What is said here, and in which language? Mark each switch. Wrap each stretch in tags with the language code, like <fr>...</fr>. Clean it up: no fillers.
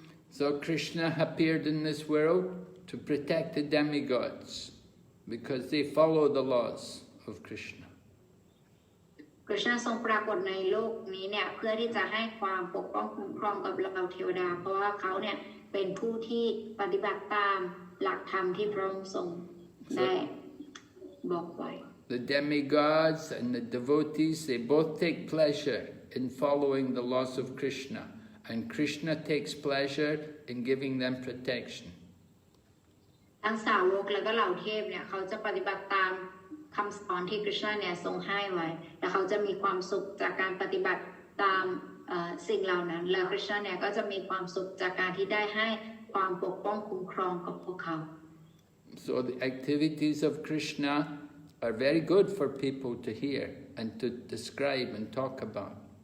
<en>So Krishna appeared in this world to protect the demigods because they follow the laws of Krishna.</en> <th>Krishna ทรงปรากฏในโลกนี้เนี่ยเพื่อที่จะให้ความปกป้องคุ้มครองกับเราเทวดาเพราะว่าเขาเนี่ยเป็นผู้ที่ปฏิบัติตามหลักธรรมที่พระองค์ทรงได้บอกไว้</th> <en>The demigods and the devotees, they both take pleasure in following the laws of Krishna, and Krishna takes pleasure in giving them protection.</en> <th>ทั้งสาวกและก็เหล่าเทพเนี่ยเขาจะปฏิบัติตามคำสอนที่ Krishna เนี่ยทรงให้ไว้และเขาจะมีความสุขจากการปฏิบัติตามสิ่งเหล่านั้นและ Krishna เนี่ยก็จะมีความสุขจากการที่ได้ให้ความปกป้องคุ้มครองกับพวกเขา</th> <en>So the activities of Krishna are very good for people to hear and to describe and talk about.</en>